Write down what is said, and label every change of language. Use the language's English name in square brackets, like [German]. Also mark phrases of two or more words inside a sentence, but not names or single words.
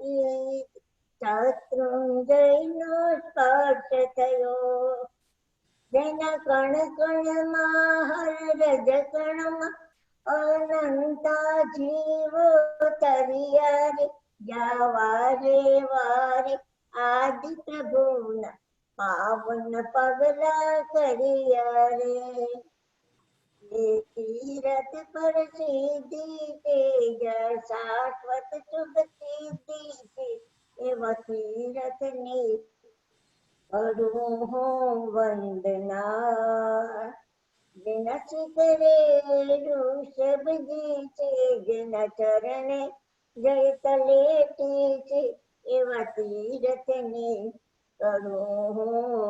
[Gujarati] શત્રુંજયનો સ્પર્શ થયો જેના કણ કણમાં હર રજ કણમાં અનંતા જીવો તરિયા રે વારે વારે આદિ પ્રભુના પાવન પગલા કર્યા રે [Hindi] तीरथ पर सिद्धि तेज शाश्वत शुभ सिद्धि [Gujarati] એવા તીરથને કરું હું વંદના જેના શિખરે ઋષભજી છે જેના ચરણે જય તલેટી છે એવા તીરથને કરું હું